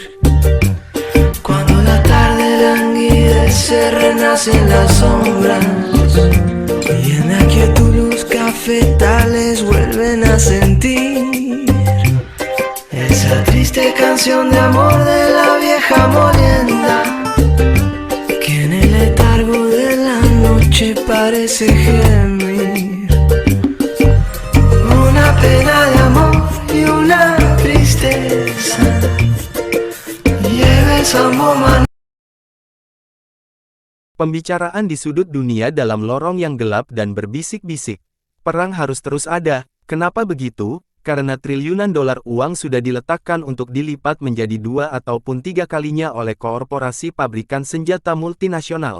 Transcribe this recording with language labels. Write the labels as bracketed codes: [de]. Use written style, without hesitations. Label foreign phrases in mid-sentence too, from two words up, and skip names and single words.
[es] Cuando la tarde languidece, renacen las sombras y en la quietud los cafetales vuelven a sentir esa triste canción de amor de la vieja molienda que en el letargo de la noche parece gemir. Una pena de amor y una tristeza lleva el sambo. [id] Pembicaraan di sudut dunia dalam lorong yang gelap dan berbisik-bisik. Perang harus terus ada. Kenapa begitu? Karena triliunan dolar uang sudah diletakkan untuk dilipat menjadi 2 ataupun 3 kalinya oleh korporasi pabrikan senjata multinasional.